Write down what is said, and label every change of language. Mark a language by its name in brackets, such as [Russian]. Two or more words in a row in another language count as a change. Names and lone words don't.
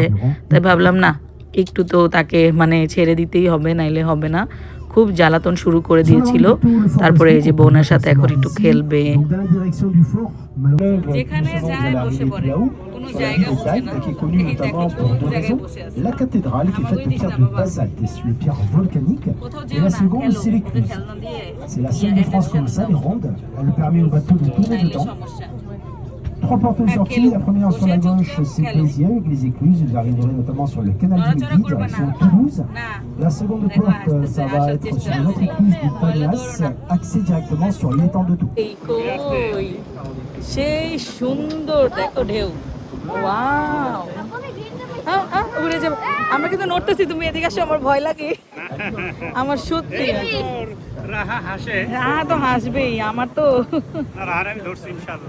[Bangla] তাই ভাবলাম না, একটু তো তাকে মানে ছেড়ে দিতেই হবে, নাইলে হবে না। খুব জ্বালাতন শুরু করে দিয়েছিল। তারপরে এই যে বোনের সাথে এখন একটু খেলবে। যেখানে যায় বসে পড়ে, কোনো জায়গা বোঝে না। এই দেখো কোন জায়গায় বসে আছে। [French] La cathédrale qui est faite de pierre de basalte et sur les pierres volcaniques. Et la seconde, c'est l'écluse. C'est la seule de France comme ça, les rondes. Elle permet au bateau de tourner dedans. 3 portes de sortie. La première sur la gauche, c'est Béziers avec les écluses. Vous arriverez notamment sur le canal du Midi, direction Toulouse. La seconde porte, ça va être sur une autre écluse du Palas, accès directement sur l'étang de Tours. [Bangla] সেই সুন্দর, দেখো ঢেউ, ওয়াও। উড়ে যাবো আমরা, কিন্তু নড়তেছি, তুমি এদিকে আসো, আমার ভয় লাগে। আমার সত্যি রাহা হাসে, রাহা তো হাসবেই, আমার তো। আমি ধরছি ইনশাআল্লাহ।